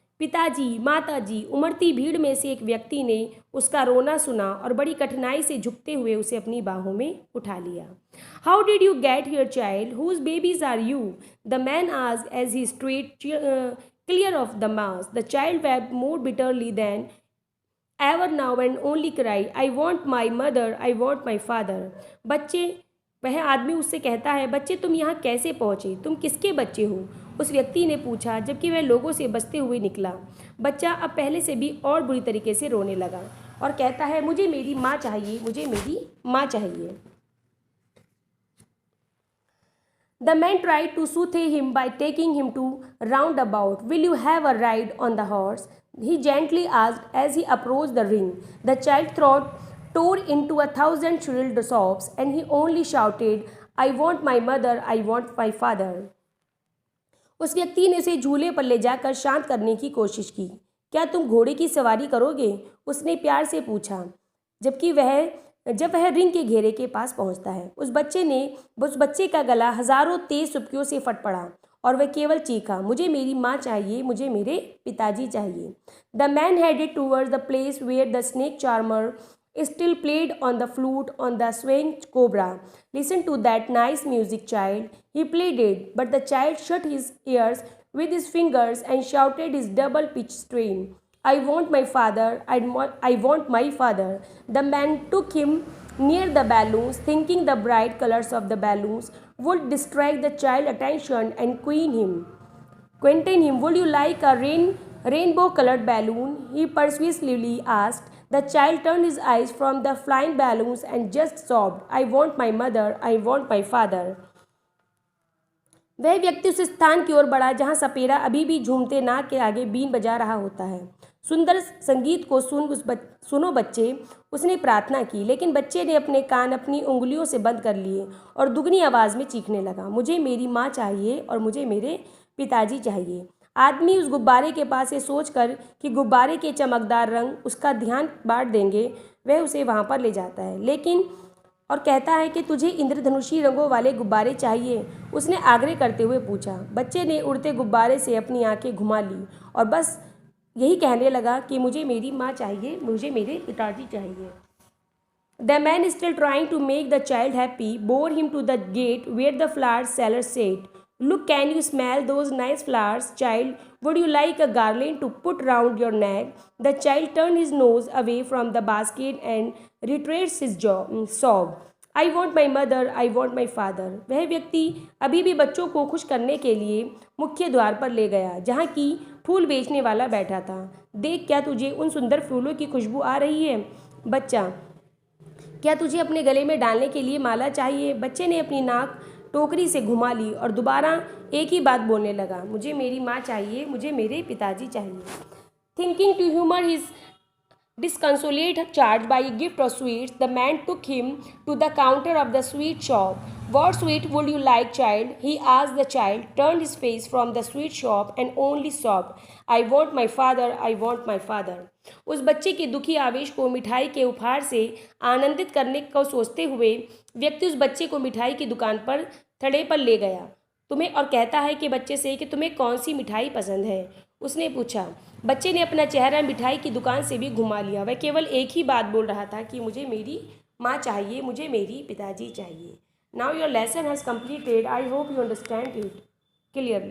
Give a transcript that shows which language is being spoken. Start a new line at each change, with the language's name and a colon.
Hindi: पिताजी, माताजी। उमड़ती भीड़ में से एक व्यक्ति ने उसका रोना सुना और बड़ी कठिनाई से झुकते हुए उसे अपनी बाहों में उठा लिया।
English: How did you get here child? Whose babies are you? The man asked as he straight clear of the mass. The child wept more bitterly than ever now and only cry, I want my mother, I want my father.
Hindi: वह आदमी उससे कहता है, बच्चे तुम यहाँ कैसे पहुँचे? तुम किसके बच्चे हो? उस व्यक्ति ने पूछा, जबकि वह लोगों से बचते हुए निकला। बच्चा अब पहले से भी और बुरी तरीके से रोने लगा और कहता है, मुझे मेरी माँ चाहिए, मुझे मेरी माँ चाहिए।
English: The man tried to soothe him by taking him to roundabout. Will you have a ride on the horse? He gently asked as he approached the ring. The child's throat tore into 1,000 shrill sobs, and he only shouted, I want my mother, I want my father.
Hindi: उस व्यक्ति ने उसे झूले पर ले जाकर शांत करने की कोशिश की। क्या तुम घोड़े की सवारी करोगे? उसने प्यार से पूछा, जब वह रिंग के घेरे के पास पहुंचता है। उस बच्चे का गला हजारों तेज सुबकियों से फट पड़ा और वह केवल चीखा, मुझे मेरी माँ चाहिए, मुझे मेरे पिताजी चाहिए।
English: The man headed towards the place where the snake charmer still played on the flute on the swaying cobra. Listen to that nice music, child. He played it, but the child shut his ears with his fingers and shouted his double-pitched strain. I want my father, I want my father. The man took him near the balloons, thinking the bright colors of the balloons would distract the child's attention and Quentin him. Would you like a rainbow-colored balloon? He persuasively asked. The child turned his eyes from the flying balloons and just sobbed, I want my mother, I want my father.
Hindi: वह व्यक्ति उस स्थान की ओर बढ़ा जहाँ सपेरा अभी भी झूमते नाक के आगे बीन बजा रहा होता है। सुंदर संगीत को सुनो बच्चे, उसने प्रार्थना की, लेकिन बच्चे ने अपने कान अपनी उंगलियों से बंद कर लिए और दुगनी आवाज़ में चीखने लगा, मुझे मेरी माँ चाहिए और मुझे मेरे पिताजी चाहिए। आदमी उस गुब्बारे के पास ये सोचकर कि गुब्बारे के चमकदार रंग उसका ध्यान बांट देंगे, वह उसे वहाँ पर ले जाता है और कहता है कि तुझे इंद्रधनुषी रंगों वाले गुब्बारे चाहिए? उसने आग्रह करते हुए पूछा। बच्चे ने उड़ते गुब्बारे से अपनी आंखें घुमा ली और बस यही कहने लगा कि मुझे मेरी माँ चाहिए, मुझे मेरे पिताजी चाहिए।
English: The man, still trying to make the child happy, bore him to the gate where the flower seller sat. Look, can you smell those nice flowers, child? Would you like a garland to put round your neck? The child turned his nose away from the basket and retraced his sob. I want my mother, I want my father.
Hindi: वह व्यक्ति अभी भी बच्चों को खुश करने के लिए मुख्य द्वार पर ले गया, जहाँ की फूल बेचने वाला बैठा था। देख, क्या तुझे उन सुंदर फूलों की खुशबू आ रही है? बच्चा, क्या तुझे अपने गले में डालने के लिए माला चाहिए? बच्चे ने अपनी नाक टोकरी से घुमा ली और दोबारा एक ही बात बोलने लगा, मुझे मेरी माँ चाहिए, मुझे मेरे पिताजी चाहिए।
English: Thinking to humour his disconsolate charge by a gift of sweets, the man took him to the counter of the sweet shop. What sweet would you like, child? He asked. The child turned his face from the sweet shop and only sobbed, I want my father, I want my father.
Hindi: उस बच्चे के दुखी आवेश को मिठाई के उपहार से आनंदित करने को सोचते हुए व्यक्ति उस बच्चे को मिठाई की दुकान पर थड़े पर ले गया तुम्हें और कहता है कि बच्चे से कि तुम्हें कौन सी मिठाई पसंद है। उसने पूछा। बच्चे ने अपना चेहरा मिठाई की दुकान से भी घुमा लिया। वह केवल एक ही बात बोल रहा था कि मुझे मेरी माँ चाहिए, मुझे मेरी पिताजी चाहिए।
English: Now your lesson has completed. I hope you understand it clearly.